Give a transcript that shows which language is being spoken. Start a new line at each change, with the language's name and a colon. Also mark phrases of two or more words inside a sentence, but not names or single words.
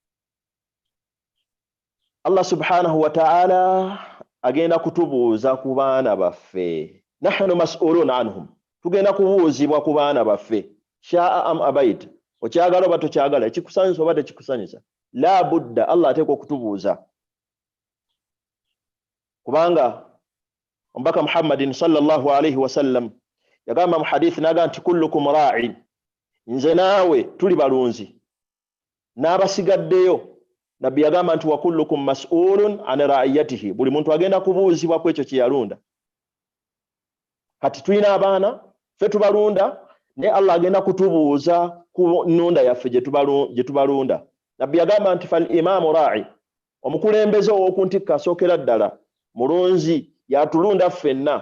Arabic: الله سبحانه وتعالى
Ganda: agenda kutubuuza ku baana baffe.
Arabic: نحن مسؤولون عنهم.
Ganda: Tugenda kubuuzibwa ku baana baffe.
Arabic: شاء أم أبيت.
Ganda: Okyagala oba tokyagala, ekikusanyusa oba tekikusanyusa.
Arabic: لا بد
Ganda: Allah ateekwa okutubuuza. Kubanga omubaka Muhammadin
Arabic: صلى الله عليه وسلم
Ganda: yagamba mu hadith naga nti
Arabic: كلكم راع.
Ganda: Nze naawe tuli balunzi. N'abasigaddeyo nabbi yagamba nti
Arabic: وكلكم مسؤول عن رعيته.
Ganda: Buli muntu agenda kubuuzibwa ku ekyo kye yalunda. Kati tulina abaana ffe tubalunda ne Allah agenda kutubuuza ku nnunda yaffe gye tubalunda. Nabbi yagamba nti
Arabic: فالإمام راع.
Ganda: Omukulembeze ow'okuntikka asookera ddala mulunzi yatulunda ffenna.